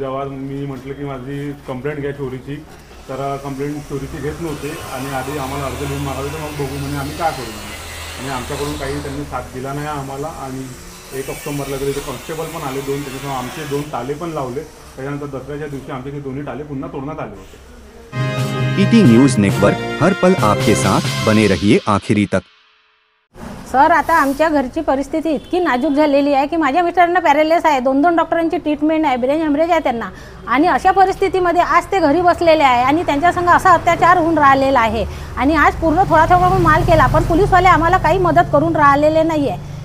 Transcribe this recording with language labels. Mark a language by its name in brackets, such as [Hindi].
[Marathi] जेव्हा मी म्हटलं की माझी कंप्लेंट घ्या चोरीची, तर कंप्लेंट चोरीची घेत नव्हते आणि आधी आम्हाला अर्ज लिहून मागावे तर मग बघू म्हणे आम्ही काय करू. आणि आमच्याकडून काही त्यांनी साथ दिला नाही आम्हाला. आणि 1 ऑक्टोबरला तरी ते कॉन्स्टेबल पण आले 2, त्याच्यासमोर आमचे 2 ताले पण लावले. त्याच्यानंतर दसऱ्याच्या दिवशी आमचे ते दोन्ही ताले पुन्हा तोडण्यात आले होते. [Hindi] ईटी न्यूज नेटवर्क हर पल आपके साथ बने रहिए आखिरी तक. [Marathi] सर, आता आमच्या घरची परिस्थिती इतकी नाजूक झालेली आहे की माझ्या मिस्टरांना पॅरालिस आहे, 2 डॉक्टरांची ट्रीटमेंट आहे, ब्रेन हॅमरेज आहे त्यांना. आणि अशा परिस्थितीमध्ये आज ते घरी बसलेले आहे आणि त्यांच्यासंग असा अत्याचार होऊन राहिलेला आहे. आणि आज पूर्ण थोडा माल केला, पण पोलीसवाले आम्हाला काही मदत करून राहिलेले नाही आहे.